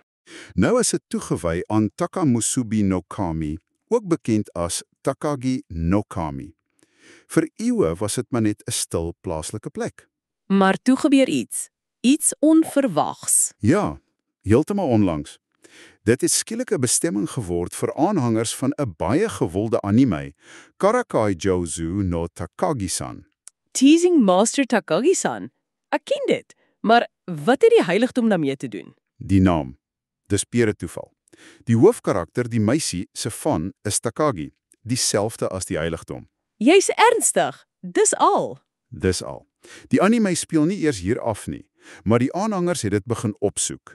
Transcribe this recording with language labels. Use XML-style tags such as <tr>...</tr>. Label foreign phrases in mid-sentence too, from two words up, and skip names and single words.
<af>Nou is dit toegewy aan Takamusubi no Kami, ook bekend as Takagi no Kami. Vir eeue was dit maar net 'n stil plaaslike plek. Maar toe gebeur iets onverwags. Ja, heeltemal onlangs. Dit het skielik 'n bestemming geword vir aanhangers van 'n baie gewilde anime, Karakai Jouzu no Takagi-san. Teasing Master Takagi-san. Ek ken dit, maar wat het die heiligdom daarmee te doen? Die naam. Dis pure toeval. Die hoofkarakter, die meisie se van, is Takagi, dieselfde as die heiligdom. Jy's ernstig, dis al. Dis al. Die anime speel nie eers hier af nie, maar die aanhangers het dit begin opsoek.</af>